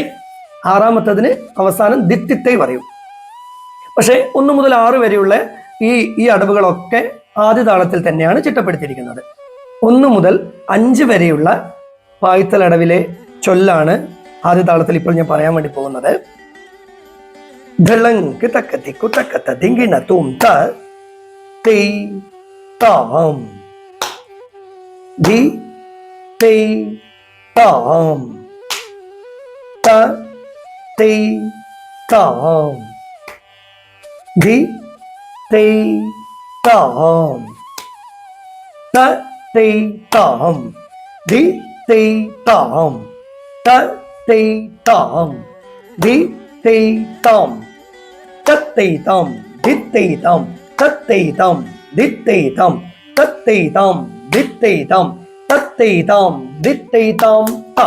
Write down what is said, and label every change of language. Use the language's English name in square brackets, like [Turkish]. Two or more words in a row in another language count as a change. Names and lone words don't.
[Malayalam] 6ാമത്തതിന് അവസാനം ദിത്തിത്തൈ പറയും. പക്ഷെ 1 മുതൽ 6 വരെയുള്ള ഈ അടവുകളൊക്കെ ആദ്യ താളത്തിൽ തന്നെയാണ് ചിട്ടപ്പെടുത്തിയിരിക്കുന്നത്. 1 മുതൽ 5 വരെയുള്ള പായ്ത്തലടവിലെ ചൊല്ലാണ് ആദ്യ താളത്തിൽ ഇപ്പോൾ ഞാൻ പറയാൻ വേണ്ടി പോകുന്നത്. ढलंक तक दिक्कु तक तदिंगी न तुम त तेई ताम दी तेई ताम त तेई ताम दी तेई താം ത തൈ താം ദി തൈ താം ത തൈ താം ദി തൈ താം തത്തൈ താം ദിത്തൈ താം തത്തൈ താം ദിത്തൈ താം തത്തൈ താം ദിത്തൈ താം തത്തൈ താം ദിത്തൈ താം താം.